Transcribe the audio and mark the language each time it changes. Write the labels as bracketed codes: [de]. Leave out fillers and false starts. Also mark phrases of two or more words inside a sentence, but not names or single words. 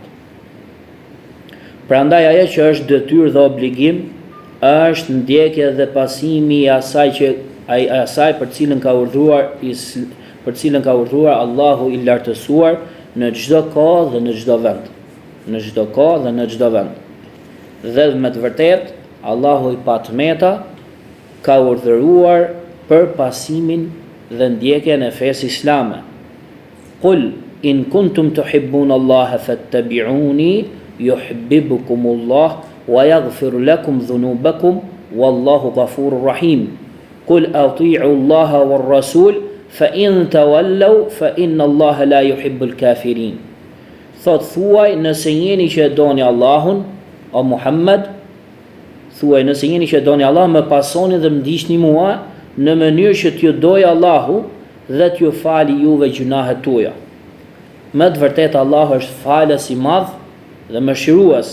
[sq] Prandaj ajo që është detyrë dhe obligim është ndjekja dhe pasimi i asaj për cilën ka urdhëruar Allahu i lartësuar në çdo kohë dhe në çdo vend. Në çdo kohë dhe në çdo vend. Dhe me të vërtetë Allahu i patmeta ka urdhëruar për pasimin dhe ndjekjen e fesë islame. [ar] قل إن كنتم تحبون الله فاتبعوني يحببكم الله ويغفر لكم ذنوبكم والله غفور رحيم. قل أطيعوا الله والرسول فإن تولوا فإن الله لا يحب الكافرين. [sq] Thot thuaj nëse jeni që doni Allahun, o Muhammed, thuaj nëse jeni që doni Allah, më pasoni dhe më ndiqni mua në mënyrë që t'ju dojë Allahu dhe t'ju fali juve gjunahet tuaja. Më të vërtetë Allahu është falës i madh dhe mëshirues.